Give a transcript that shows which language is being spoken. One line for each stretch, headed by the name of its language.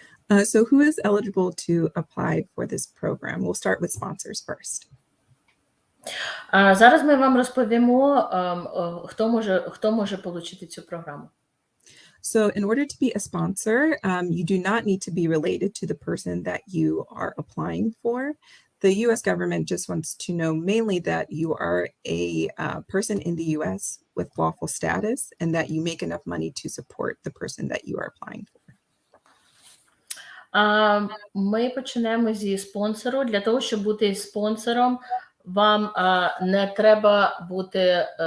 English: So who is eligible to apply for this program? We'll start with sponsors first.
Ukrainian: Зараз ми вам розповімо, хто може отримати цю програму.
English: So in order to be a sponsor, you do not need to be related to the person that you are applying for. The US government just wants to know mainly that you are a person in the US with lawful status and that you make enough money to support the person that you are applying for.
Ukrainian: Ми почнемо зі спонсору. Для того, щоб бути спонсором, вам не треба бути...